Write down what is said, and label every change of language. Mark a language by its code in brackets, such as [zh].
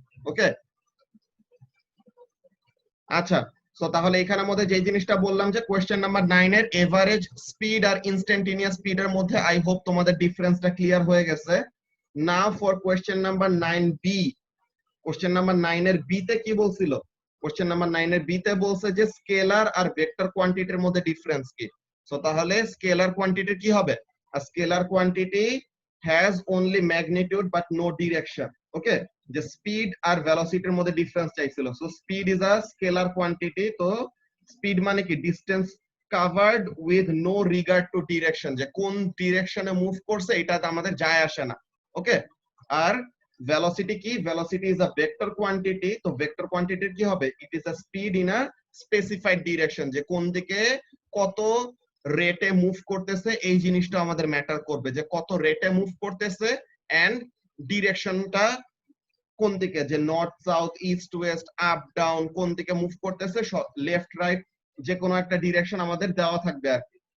[bn] ওকে, আচ্ছা, সো তাহলে এখানের মধ্যে যে জিনিসটা বললাম যে কোশ্চেন নাম্বার 9 এর এভারেজ স্পিড আর ইনস্ট্যান্টেনিয়াস স্পিডের মধ্যে আই হোপ তোমাদের ডিফারেন্সটা ক্লিয়ার হয়ে গেছে। নাও for question number 9B। Question number 9 এর বি তে কি বলছিল, কোশ্চেন নাম্বার 9 এর বি তে বলছে যে স্কেলার আর ভেক্টর কোয়ান্টিটির মধ্যে ডিফারেন্স কি। সো তাহলে স্কেলার কোয়ান্টিটি কি হবে, [en] a scalar quantity has only magnitude but no direction. [bn] ওকে, যে স্পিড আর ভেলোসিটির মধ্যে ডিফারেন্স চাইছিল। So [en] speed is a scalar quantity, [bn] তো স্পিড মানে কি, [en] distance covered with no regard to direction, [bn] যে কোন ডিরেকশনে মুভ করছে এটাতে আমাদের যায় আসে না। ওকে, আর velocity কি, [en] velocity is a vector quantity, [bn] তো vector quantity কি হবে, [en] it is a speed in a specified direction, [bn] যে কোন দিকে কত রেটে মুভ করতেছে এই জিনিসটা আমাদের ম্যাটার করবে, যে কত রেটে মুভ করতেছে এন্ড ডিরেকশনটা কোন দিকে, যে north south east West up down কোন দিকে মুভ করতেছে, লেফট রাইট যে কোনো একটা ডিরেকশন আমাদের দেওয়া থাকবে আর কি।